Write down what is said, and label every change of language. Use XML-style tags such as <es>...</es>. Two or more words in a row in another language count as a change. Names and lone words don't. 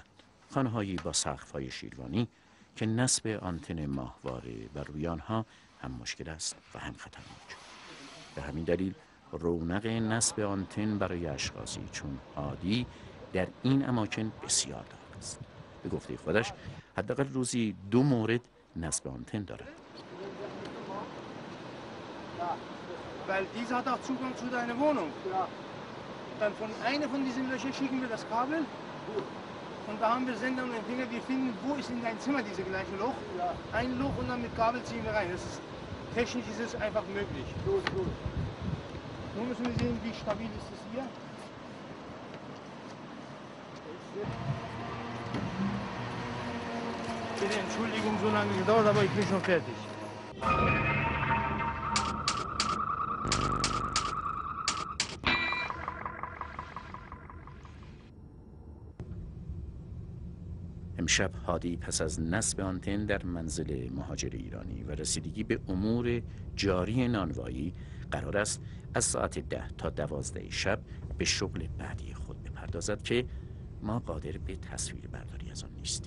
<fa>خانه‌هایی با سقف‌های شیروانی که نصب آنتن ماهواره و روی آنها هم مشکل است و هم خطرناک. به همین دلیل رونق نصب آنتن برای اشخاصی چون هادی در این اماکن بسیار داغ است. به گفته خودش حداقل روزی 2 مورد نصب آنتن دارد.</fa> <de>Weil dieser hat auch Zugang zu deiner Wohnung. Ja. Dann von einer von diesen Löchern schicken wir das Kabel. Gut. Und da haben wir Sender und Empfänger. Wir finden, wo ist in deinem Zimmer dieses gleiche Loch. Ja. Ein Loch und dann mit Kabel ziehen wir rein. Das ist, technisch ist es einfach möglich. Gut, gut. Nun müssen wir sehen, wie stabil ist es hier. Bitte Entschuldigung, so lange gedauert, aber ich bin schon fertig.</de> <fa>امشب هادی پس از نصب آنتن در منزل مهاجر ایرانی و رسیدگی به امور جاری نانوایی قرار است از ساعت 10 تا 12 شب به شغل بعدی خود بپردازد که ما قادر به تصویر برداری از آن نیستیم.</fa>